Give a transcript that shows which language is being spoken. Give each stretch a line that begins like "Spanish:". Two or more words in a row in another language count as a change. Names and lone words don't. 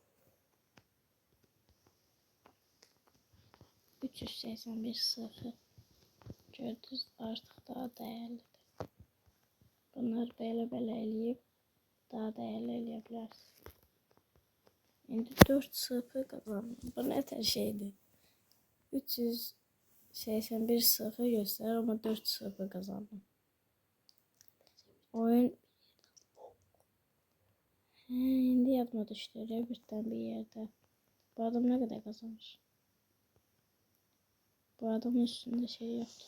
Azerbaijani: 381 sıfır. Gördünüz artıq daha dəyərlidir. Bunlar belə eləyib daha dəyərli eləyə bilərsiniz. İndi 4 sıfır qazandım. Bu nə tər şeydir?
Turkish: 381 sıfır gösterir ama 4-0 kazandım.
Azerbaijani: Oyun indi yadıma düştü.
Turkish: Rebirth'ten bir yerde. Bu adam ne kadar kazanmış? Bu adamın üstünde şey yoktu.